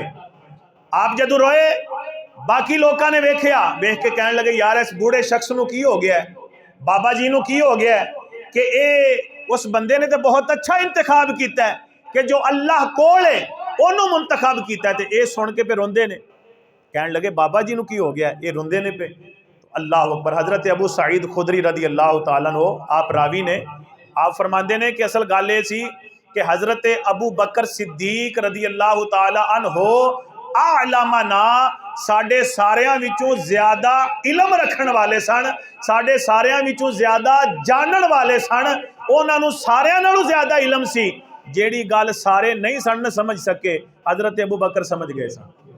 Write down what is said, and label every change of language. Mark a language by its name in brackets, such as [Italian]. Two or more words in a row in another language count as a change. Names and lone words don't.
[Punjabi] آپ جدوں روئے، باقی لوکاں نے ویکھیا، ویکھ کے کہن لگے یار اس بوڑھے شخص نوں کی ہو گیا ہے، بابا جی نوں کی ہو گیا ہے کہ یہ اس بندے نے تو بہت اچھا انتخاب کیا ہے کہ جو اللہ کول ہے انہوں نے منتخب کیا ہے. تو یہ سن کے پے روندے نے، کہن لگے بابا جی نوں کی ہو گیا، یہ روندے نے پے. تو [Arabic] الله أكبر. [Punjabi] حضرت ابو سعید خدری [Arabic] رضي الله تعالى عنه [Punjabi] آپ راوی نے، آپ فرماتے نے کہ اصل گل یہ سی کہ حضرت ابو بکر صدیق [Arabic] رضي الله تعالى عنه [Punjabi] اعلمنا ساڈے ساریاں وچوں زیادہ علم رکھن والے سن، ساڈے ساریاں وچوں زیادہ جانن والے سن. انہاں نوں ساریاں نالوں زیادہ علم سی، جیہڑی گل سارے نہیں سن سمجھ سکے حضرت ابو بکر سمجھ گئے سن.